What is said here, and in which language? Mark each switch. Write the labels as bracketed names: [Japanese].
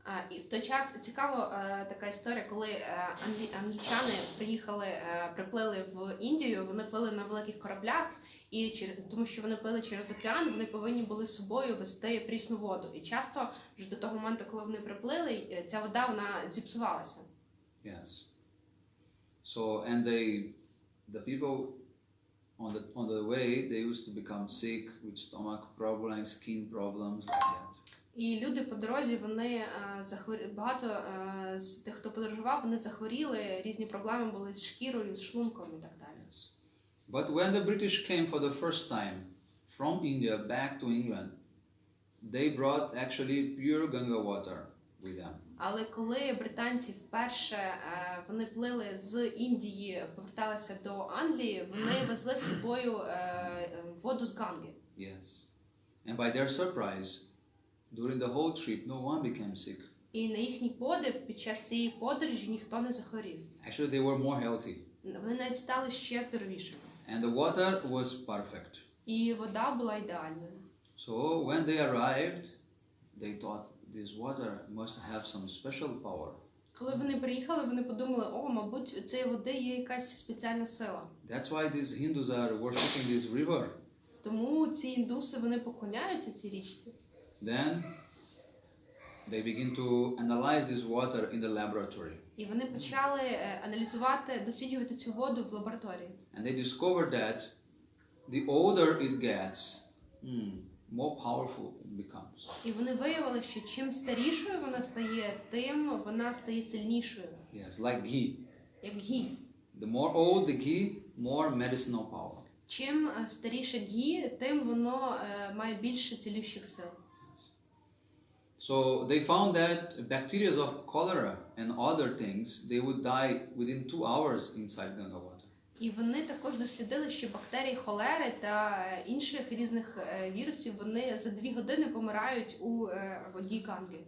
[Ukrainian] І в той час цікава така історія, коли англічани приплили в Індію, вони пили на великих кораблях, і тому що вони пили через океан, вони повинні були з собою вести прісну воду. І часто вже до того моменту, коли вони приплили, ця вода вона зіпсувалася. [English] Yes. So and the people on the way they used to become sick with stomach problems, skin problems like that. [Ukrainian] І люди по дорозі, вони багато з тих, хто подорожував, вони захворіли, різні проблеми були з шкірою, з шлунком і так далі. [English] Yes. But when the British came for the first time from India back to England, they brought actually pure Ganga water with them. [Ukrainian] Але коли британці вперше вони плили з Індії, поверталися до Англії, вони везли з собою воду з Ганги. [English] Yes. And by their surprise, during the whole trip, no one became sick. [Ukrainian] І на їхній подив під час цієї подорожі ніхто не захворів. [English] Actually, they were more healthy. [Ukrainian] Вони навіть стали ще здоровішими. [English] And the water was perfect. [Ukrainian] І вода була ідеальною. [English] So when they arrived, they thought this water must have some special power. [Ukrainian] Коли вони приїхали, вони подумали, мабуть, у цієї води є якась спеціальна сила. [English] That's why these Hindus are worshipping this river. [Ukrainian] Тому ці індуси, вони поклоняються цій річці. [English] Then they begin to analyze this water in the laboratory. [Ukrainian] І вони почали аналізувати, досліджувати цю воду в лабораторії. [English] And they discovered that the older it gets, more powerful it becomes. [Ukrainian] І вони виявили, що чим старішою вона стає, тим вона стає сильнішою. [English] Yes, like ghee. [Ukrainian] Як гі. [English] The more old the ghee, more medicinal power. [Ukrainian] Чим старіше гі, тим воно має більше цілющих сил. [English] So they found that bacteria of cholera and other things, they would die within 2 hours inside Ganga water. [Ukrainian] І вони також дослідили, що бактерії холери та інших різних вірусів, вони за 2 години помирають у воді Ганги.